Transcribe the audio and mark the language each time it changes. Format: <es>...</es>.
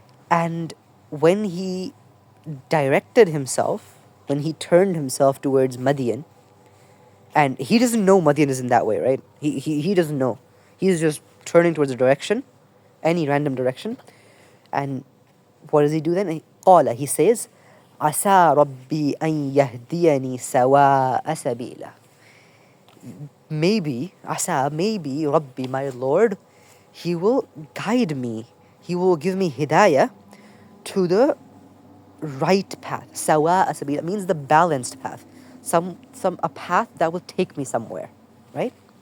<en>And when he directed himself, when he turned himself towards Madyan, and he doesn't know Madyan is in that way, right? He doesn't know. He's just turning towards a direction, any random direction. And what does he do then?</en> <ar>قال, he says, عسى ربي أن يهديني سواء سبيلا.</ar> <en>Maybe Rabbi, my Lord, he will guide me. He will give me hidayah to the right path. Sawa sabila means the balanced path. A path that will take me somewhere, right?</en>